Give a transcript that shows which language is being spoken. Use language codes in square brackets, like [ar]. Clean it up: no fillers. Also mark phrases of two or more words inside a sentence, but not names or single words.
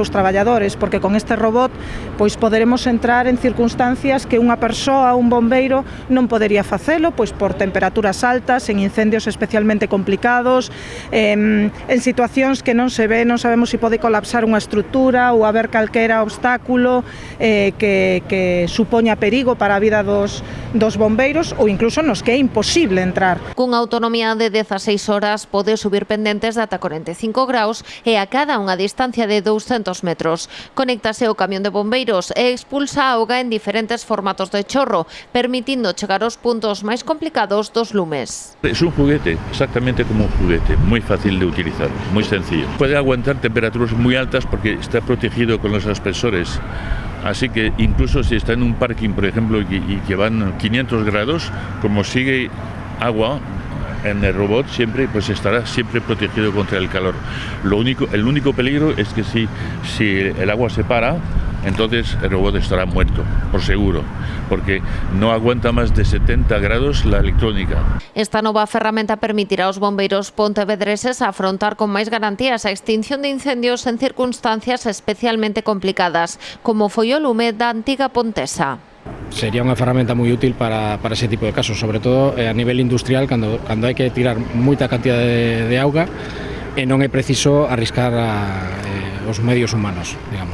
[gl] seus traballadores, porque con este robot pois poderemos entrar en circunstancias que unha persoa, un bombeiro, non podería facelo, pois por temperaturas altas, en incendios especialmente complicados, en situacións que non se ve, non sabemos se pode colapsar unha estrutura ou haber calquera obstáculo que supoña perigo para a vida dos bombeiros ou incluso nos que é imposible entrar. Cunha autonomía de 16 horas pode subir pendentes de ata 45 graus e a cada unha distancia de 200 metros. Conéctase ao camión de bombeiros e expulsa a auga en diferentes formatos de chorro, permitindo chegar aos puntos máis complicados dos lumes. [es] Es un juguete, exactamente como un juguete, muy fácil de utilizar, muy sencillo. Puede aguantar temperaturas muy altas porque está protegido con los aspersores. Así que incluso si está en un parking, por ejemplo, y que van 500 grados, como sigue agua en el robot siempre, pues estará siempre protegido contra el calor. El único peligro es que si el agua se para, entonces el robot estará muerto, por seguro, porque no aguanta más de 70 grados la electrónica. [gl] Esta nova ferramenta permitirá aos bombeiros pontevedreses afrontar con máis garantías a extinción de incendios en circunstancias especialmente complicadas, como foi o lume da antiga Pontesa. Sería unha ferramenta moi útil para ese tipo de casos, sobre todo a nivel industrial, cando hai que tirar moita cantidad de auga e non é preciso arriscar os medios humanos, digamos.